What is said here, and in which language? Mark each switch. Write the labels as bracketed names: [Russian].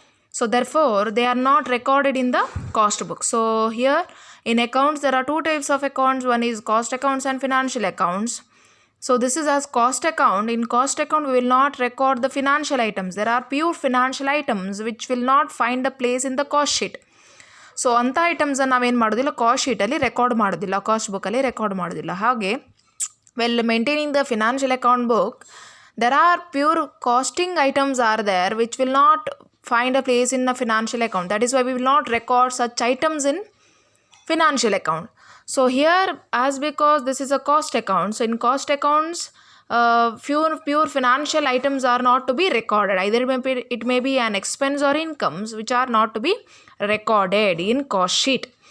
[English] So therefore they are not recorded in the cost book. So here in accounts there are two types of accounts. One is cost accounts and financial accounts. So this is as cost account. In cost account we will not record the financial items. There are pure financial items which will not find a place in the cost sheet. [Kannada] So ಅಂಥ ಐಟಮ್ಸನ್ನು ನಾವೇನು ಮಾಡೋದಿಲ್ಲ, cost ಶೀಟಲ್ಲಿ record ಮಾಡೋದಿಲ್ಲ, cost ಬುಕ್ಕಲ್ಲಿ record ಮಾಡೋದಿಲ್ಲ. [English] ಹಾಗೆ well maintaining the financial account book, there are pure costing items are there which will not find a place in a financial account. That is why we will not record such items in financial account. So here, as because this is a cost account, so in cost accounts pure financial items are not to be recorded. Either it may be an expense or incomes which are not to be recorded in cost sheet.